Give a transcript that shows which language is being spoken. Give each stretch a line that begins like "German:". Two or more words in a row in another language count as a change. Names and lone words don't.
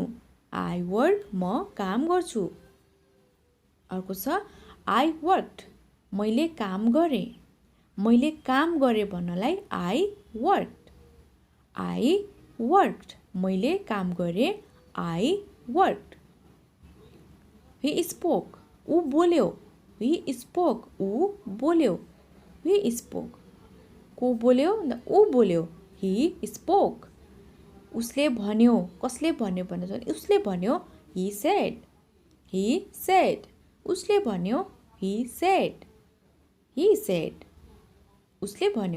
English: I work,
Nepali: म काम गर्छु। अर्को छ
English: I worked,
Nepali: मैले काम गरेँ। मैले काम गरेँ भन्नलाई
English: I worked,
Nepali: मैले काम गरेँ।
English: I worked. He spoke, ऊ बोल्यो। He spoke, ऊ बोल्यो। He spoke,
Nepali: को बोल्यो? ऊ बोल्यो।
English: He spoke,
Nepali: उसले भन्यो। कसले भन्यो भने उसले भन्यो।
English: He said,
Nepali: उसले भन्यो।
English: He said,
Nepali: उसले भन्यो।